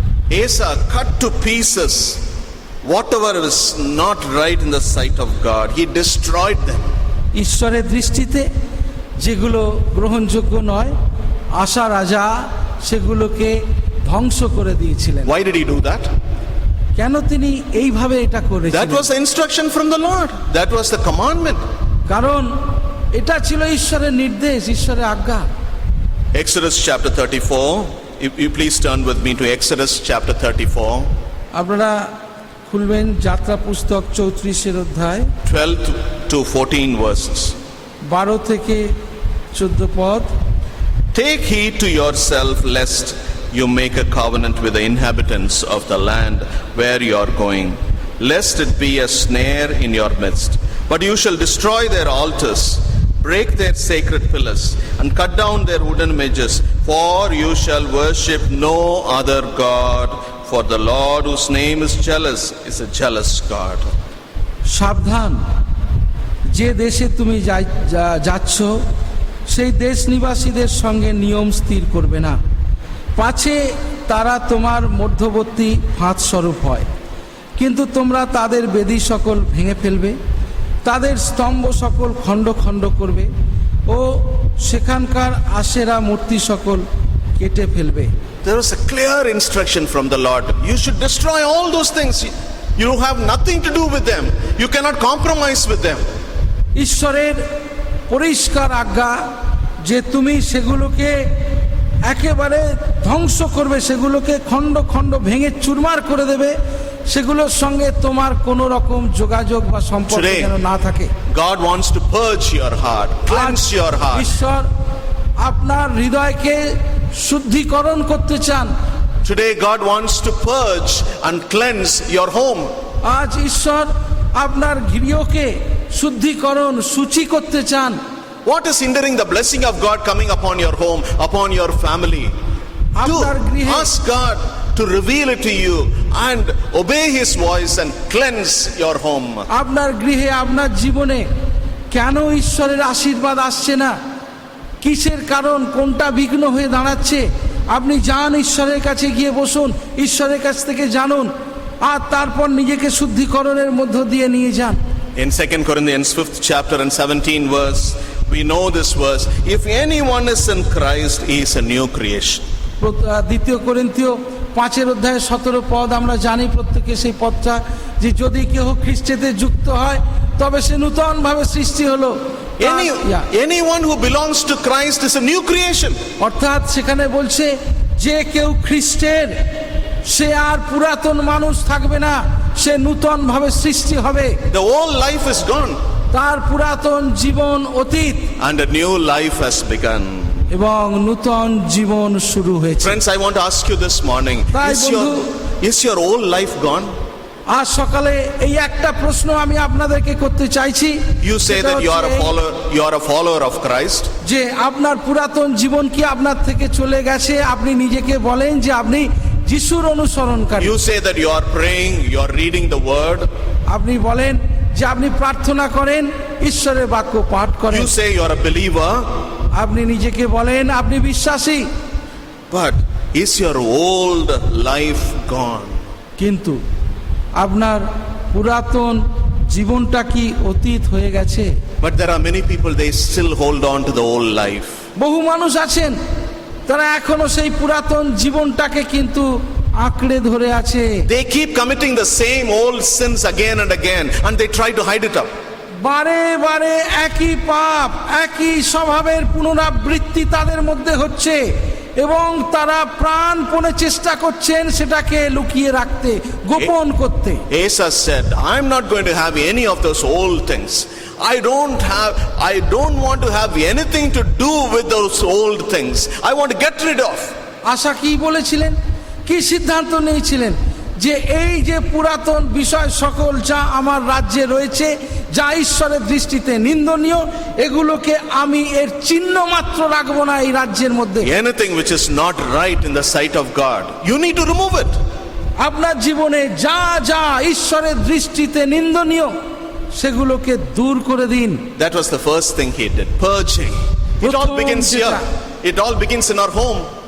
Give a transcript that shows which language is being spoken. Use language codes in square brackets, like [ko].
[en] Asa cut to pieces whatever was not right in the sight of God. He destroyed them. [bn] ঈশ্বরের দৃষ্টিতে যেগুলো গ্রহণযোগ্য নয়, আশা রাজা সেগুলোকে ধ্বংস করে দিয়েছিলেন। [en] Why did he do that? [bn] কেন তিনি এইভাবে এটা করেছিলেন? [en] That was the instruction from the Lord. That was the commandment. [bn] কারণ এটা ছিল ঈশ্বরের নির্দেশ, ঈশ্বরের আজ্ঞা। [en] Exodus chapter 34. If you please turn with me to Exodus chapter 34. [bn] আপনারা খুলবেন যাত্রা পুস্তক 34 অধ্যায় [en] 12 to 14 verses. [bn] 12 থেকে 14 পদ। [en] Take heed to yourself lest you make a covenant with the inhabitants of the land where you are going, lest it be a snare in your midst. But you shall destroy their altars, break their sacred pillars, and cut down their wooden images, for you shall worship no other God, for the Lord whose name is jealous is a jealous God. [bn] সাবধান, যে দেশে তুমি যাচ্ছ সেই দেশ নিবাসীদের সঙ্গে নিয়ম স্থির করবে না, পাছে তারা তোমার মধ্যবর্তী ফাঁদ স্বরূপ হয়। কিন্তু তোমরা তাদের বেদী সকল ভেঙে ফেলবে, তাদের স্তম্ভ সকল খণ্ড খণ্ড করবে ও সেখানকার আশেরা মূর্তি সকল কেটে ফেলবে। [en] There was a clear instruction from the Lord. You should destroy all those things. You have nothing to do with them. You cannot compromise with them. [bn] ঈশ্বরের পরিষ্কার আজ্ঞা যে তুমি সেগুলোকে একেবারে ধ্বংস করবে, সেগুলোকে খণ্ড খণ্ড ভেঙে চুরমার করে দেবে, সেগুলোর সঙ্গে তোমার কোনো রকম যোগাযোগ বা সম্পর্ক যেন না থাকে। [en] God wants to purge your heart, cleanse your heart. [bn] ঈশ্বর আপনার হৃদয়কে শুদ্ধিকরণ করতে চান। [en] Today God wants to purge and cleanse your home. [bn] আজ ঈশ্বর আপনার গৃহকে শুদ্ধিকরণ সূচি করতে চান। [en] What is hindering the blessing of God coming upon your home, upon your family? [bn] আপনার গৃহে [en] ask God to reveal it to you and obey His voice and cleanse your home. [bn] আপনার গৃহে আপনার জীবনে কেন ঈশ্বরের আশীর্বাদ আসছে না, কিসের কারণ, কোনটা বিঘ্ন হয়ে দাঁড়াচ্ছে, আপনি যান ঈশ্বরের কাছে গিয়ে বসুন, ঈশ্বরের কাছ থেকে জানুন, আর তারপর নিজেকে শুদ্ধিকরণের মধ্য দিয়ে নিয়ে যান। [en] In 2 Corinthians 5th chapter and 17 verse, we know this verse, if anyone is in Christ, he is a new creation. [bn] দ্বিতীয় করিন্থীয় 5:17 পদ আমরা জানি প্রত্যেকে সেই পদটা, যে যদি কেহ খ্রিস্টেতে যুক্ত হয় তবে সে নূতন ভাবে সৃষ্টি হলো। [en] Anyone who belongs to Christ is a new creation. [bn] অর্থাৎ সেখানে বলছে যে কেউ খ্রিস্টের, সে আর পুরাতন মানুষ থাকবে না, সে নূতন ভাবে সৃষ্টি হবে। [en] The old life is gone [bn] তার পুরাতন জীবন অতীত [en] and a new life has begun. [bn] এবং নূতন জীবন শুরু হয়েছে। [en] Friends, I want to ask you this morning, [bn] তাই [en] is your old life gone? [bn] আজ সকালে এই একটা প্রশ্ন আমি আপনাদেরকে করতে চাইছি। [en] You say that you are a follower of Christ. [bn] যে আপনার পুরাতন জীবন কি আপনার থেকে চলে গেছে? আপনি নিজেকে বলেন যে আপনি যিশুর অনুসরণকারী। [en] You say that you are praying, you are reading the word. [bn] আপনি বলেন যে আপনি প্রার্থনা করেন, ঈশ্বরের বাক্য পাঠ করেন। [en] You say you are a believer. [bn] আপনি নিজেকে বলেন আপনি বিশ্বাসী। [en] But is your old life gone? [bn] কিন্তু আপনার পুরাতন জীবনটা কি অতীত হয়ে গেছে? [en] But there are many people, they still hold on to the old life. [bn] বহু মানুষ আছেন তারা এখনো সেই পুরাতন জীবনটাকে কিন্তু আঁকড়ে ধরে আছে। [en] They keep committing the same old sins again and again and they try to hide it up. [bn] বারে বারে একই পাপ, একই স্বভাবের পুনরাবৃত্তি তাদের মধ্যে হচ্ছে এবং তারা প্রাণপণে চেষ্টা করছেন সেটাকে লুকিয়ে রাখতে, গোপন করতে। [en] Asa said, I'm not going to have any of those old things. I don't want to have anything to do with those old things. I want to get rid of. [bn] আশা কি বলেছিলেন, কি সিদ্ধান্ত নিয়েছিলেন? যে এই যে পুরাতন বিষয় সকল যা আমার রাজ্যে রয়েছে, যা ঈশ্বরের দৃষ্টিতে নিন্দনীয়, এগুলোকে আমি এর চিহ্ন মাত্র রাখবো না এই রাজ্যের মধ্যে। [en] Anything which is not right in the sight of God, you need to remove it. [bn] আপনার জীবনে যা যা ঈশ্বরের দৃষ্টিতে নিন্দনীয় সেগুলোকে দূর করে দিন। [en] That was the first thing he did, purging. It all begins here. It all begins in our home.